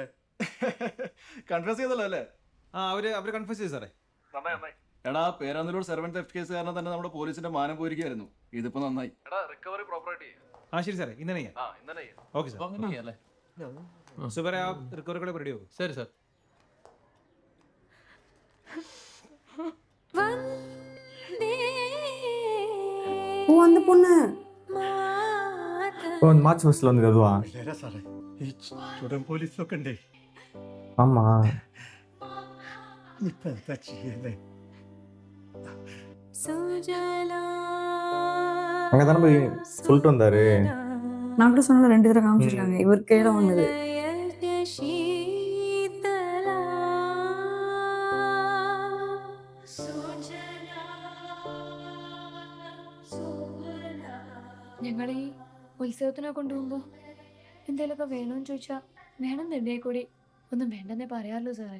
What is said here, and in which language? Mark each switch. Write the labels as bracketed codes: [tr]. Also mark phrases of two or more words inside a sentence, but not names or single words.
[ml] കൺഫ്യൂസ് ചെയ്തല്ലോ അല്ലേ? അവര് കൺഫ്യൂസ് ചെയ്തു സാറേ. എടാ, പേരാന്തൂർ [en] servant theft case [ml] കാരണം തന്നെ നമ്മുടെ പോലീസിന്റെ മാനം പോയിരിക്കായിരുന്നു. ഇതിപ്പോ നന്നായി. എടാ, [en] recovery property. [ml] ശരി സാറേ, ഇന്നലെ ഓക്കെ സാർ. അങ്ങനെയല്ലേ? സുബരെ, ആ റിക്കവറികളെ റെഡി ആവും. ശരി സാർ. [ta] அந்த பொண்ணு [ml] പിള്ളേരാ സാറേ. ഈ ചുടൻ പോലീസിലൊക്കെ ഉണ്ടേ. [ta] ஆமா [ml] ഇപ്പൊ എന്താ ചെയ്യല്ലേ? [ta] அங்கதானே போய் சொல்லிட்டு வந்தாரு. நான் கூட சொன்ன 2 தடவை காமிச்சிருக்காங்க. இவர் கையில வாங்கினது. [ml] ഞങ്ങൾ ഈ ഉത്സവത്തിനെ കൊണ്ടുപോകുമ്പോൾ എന്തെങ്കിലുമൊക്കെ വേണമെന്ന് ചോദിച്ചാൽ വേണം തന്നെ കൂടി ഒന്നും വേണ്ടെന്നേ പറയാമല്ലോ സാറേ.